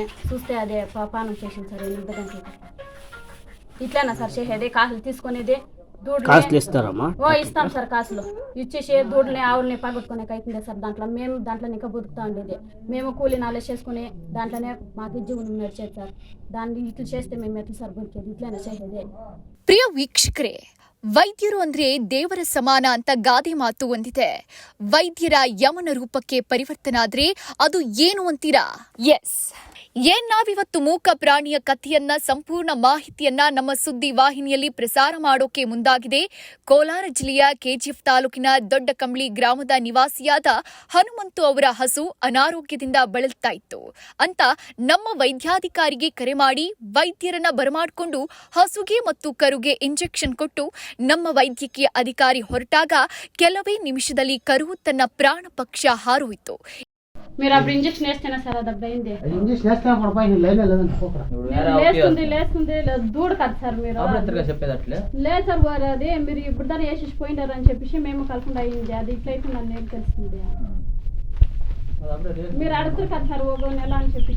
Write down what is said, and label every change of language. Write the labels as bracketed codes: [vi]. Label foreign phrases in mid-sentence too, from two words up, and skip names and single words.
[te] చూస్తే అదే పానం చేసింది సార్ 8 గంటలకి. ఇట్లనా సార్ చేసేది? కాసులు తీసుకునేది కాసులు ఇస్తారమ్మా? ఇస్తాం సార్. కాసులు ఇచ్చేసి దూడని ఆవులని పగొట్టుకునే అవుతుంది సార్. మేము దాంట్లో ఇంకా బతుకుతా ఉండేది. మేము కూలి నాలే చేసుకుని దాంట్లోనే మాకు జీవనం నడిచేది సార్. దాన్ని ఇట్లా చేస్తే మేము ఎట్లా సార్ బతికేది? ఇట్లనే చేసేది. [kn] ಪ್ರಿಯ ವೀಕ್ಷಕರೇ, ವೈದ್ಯರು ಅಂದ್ರೆ ದೇವರ ಸಮಾನ ಅಂತ ಗಾದೆ ಮಾತು ಹೊಂದಿದೆ. ವೈದ್ಯರ ಯಮನ ರೂಪಕ್ಕೆ ಪರಿವರ್ತನಾದ್ರೆ ಅದು ಏನು ಅಂತೀರಾ? ಎಸ್, ನಾವಿವತ್ತು ಮೂಕ ಪ್ರಾಣಿಯ ಕಥೆಯನ್ನ ಸಂಪೂರ್ಣ ಮಾಹಿತಿಯನ್ನ ನಮ್ಮ ಸುದ್ದಿ ವಾಹಿನಿಯಲ್ಲಿ ಪ್ರಸಾರ ಮಾಡೋಕೆ ಮುಂದಾಗಿದೆ. ಕೋಲಾರ ಜಿಲ್ಲೆಯ ಕೆಜಿಎಫ್ ತಾಲೂಕಿನ ದೊಡ್ಡ ಕಂಬಳಿ ಗ್ರಾಮದ ನಿವಾಸಿಯಾದ ಹನುಮಂತು ಅವರ ಹಸು ಅನಾರೋಗ್ಯದಿಂದ ಬಳಲ್ತಾ ಇತ್ತು ಅಂತ ನಮ್ಮ ವೈದ್ಯಾಧಿಕಾರಿಗೆ ಕರೆ ಮಾಡಿ ವೈದ್ಯರನ್ನ ಬರಮಾಡಿಕೊಂಡು ಹಸುಗೆ ಮತ್ತು ಕರುಗೆ ಇಂಜೆಕ್ಷನ್ ಕೊಟ್ಟು ನಮ್ಮ ವೈದ್ಯಕೀಯ ಅಧಿಕಾರಿ ಹೊರಟಾಗ ಕೆಲವೇ ನಿಮಿಷದಲ್ಲಿ ಕರು ತನ್ನ ಪ್ರಾಣ ಪಕ್ಷ ಹಾರೋಯಿತು. [te] మీరు అప్పుడు ఇంజక్షన్ వేస్తేనే సార్ అది అప్పుడు అయింది. లేస్తుంది దూడ కాదు సార్. మీరు లేదు సార్, అది మీరు ఇప్పుడు దాన్ని వేసేసి పోయినారు అని చెప్పేసి మేము కలకుండా అయింది. అది ఇట్లయితే నన్ను ఏం తెలిసింది. మీరు అడుగుతారు కదా సార్ 1 నెల అని చెప్పేసి.